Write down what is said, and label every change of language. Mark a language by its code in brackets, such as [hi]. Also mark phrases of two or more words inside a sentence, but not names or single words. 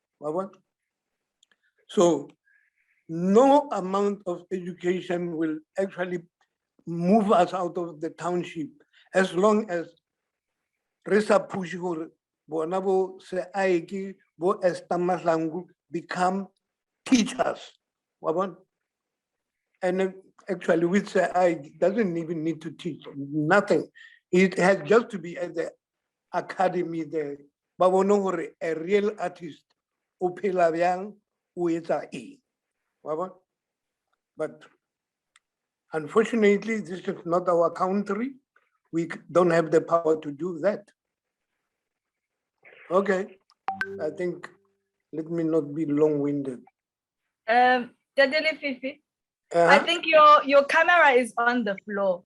[en] So no amount of education will actually move us out of the township as long as Resa Pushur, Bonabo Seaiki, Bo Estamaslangu become teachers. And actually, with Seaik doesn't even need to teach nothing. It has just to be at the academy there. [nso] ba bone gore [en] a real artist [nso] o phela bjang o etsa eng wa bona? [en] But unfortunately, this is not our country. We don't have the power to do that. Okay, I think, let me not be long-winded. Lefifi, I think your camera is on the floor.